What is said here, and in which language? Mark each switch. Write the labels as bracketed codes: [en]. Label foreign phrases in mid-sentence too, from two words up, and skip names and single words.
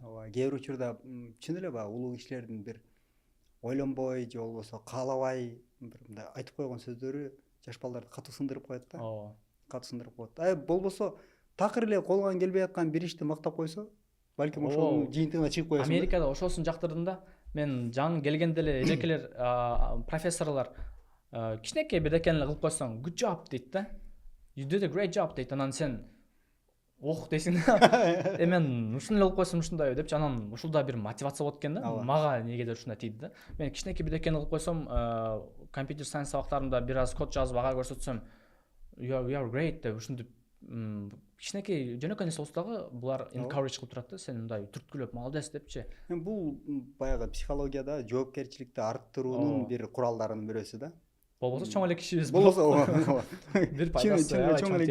[ky] Ооба, кээ бир учурда чын эле баягы улуу кишилердин бир ойлонбой же болбосо каалабай бир мындай айтып койгон сөздөрү жаш балдарды катуу сындырып коет да. Ооба. Катуу сындырып коет. Болбосо такыр эле колуңан келбей аткан бир ишти мактап койсо, балким ошонун жыйынтыгына чыгып коесуң. Америкада ошосун жактырдым да. Мен жаңы келгенде эле эжекелер профессорлор кичинекей бирдекени кылып койсоң, [en] good job [ky] дейт да. [en] You did a great job [ky] дейт. Анан сен ох дейсиң мен ушуну эле кылып койсом ушундай депчи, анан ушул да бир мотивация болот экен да, Ооба. мага негедир ушундай тийди да. Мен кичинекей бирдекени кылып койсом, [en] computer science [ky] сабактарымда бир аз код жазып ага көрсөтсөм, [en] you are great [ky] деп ушинтип кичинекей жөнөкөй нерсе болсо дагы булар encourage кылып турат да, сени мындай түрткүлөп молодец депчи. Бул баягы психологияда жоопкерчиликти арттыруунун бир куралдарынын бирөөсү да. Болбосо чоң эле кишибиз Болбосо бир пайдасы чоң эле